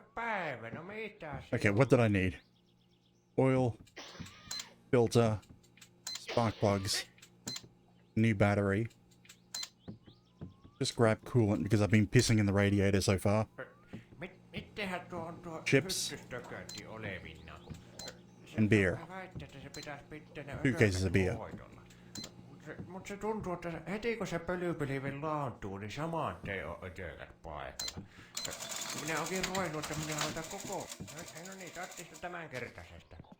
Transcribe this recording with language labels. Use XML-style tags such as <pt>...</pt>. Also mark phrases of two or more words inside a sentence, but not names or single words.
<fi>päivä, no mitä se</fi> <en>Okay,</en> <fi>on?</fi> <en>what did I need? Oil, filter, spark plugs, new battery. Just grab coolant because I've been pissing in the radiator so far.</en> <fi>Mittehän tuo on tuo</fi> <en>Chips.</en> <fi>hyttystökötti olevinna?</fi> <en>And beer.</en> <fi>Väittää, että se pitäisi pitää ne</fi> <en>2 cases of beer.</en> <fi>Mutta se tuntuu, että heti kun se pölypilvi laantuu, niin saman tein on ötökät paikalla. Minä onkin ruvennut, että minä hoitan koko... No niin, tarvitsisi tämän kertaisesta.</fi>